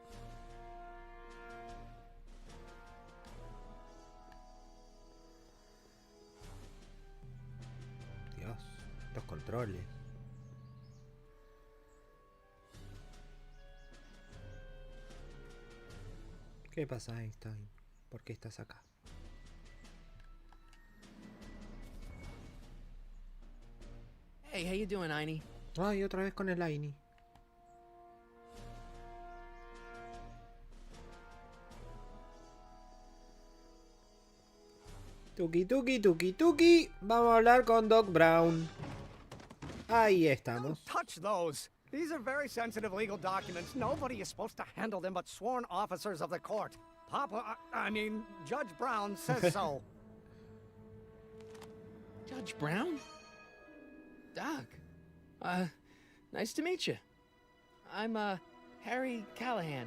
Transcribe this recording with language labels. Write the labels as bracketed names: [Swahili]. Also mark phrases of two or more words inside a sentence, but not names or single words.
[Spanish] Dios, los controles. ¿Qué pasa, Einstein? ¿Por qué estás acá? [English] Hey, how you doing, Einie? [Spanish] Ay, otra vez con el Einie. Tuki, tuki, tuki, tuki. Vamos a hablar con Doc Borwn. Ahí estamos. [English] Don't touch those. These are very sensitive legal documents. Nobody is supposed to handle them but sworn officers of the court. Judge Brown says so. Judge Brown? Doc. Nice to meet you. I'm, Harry Callahan.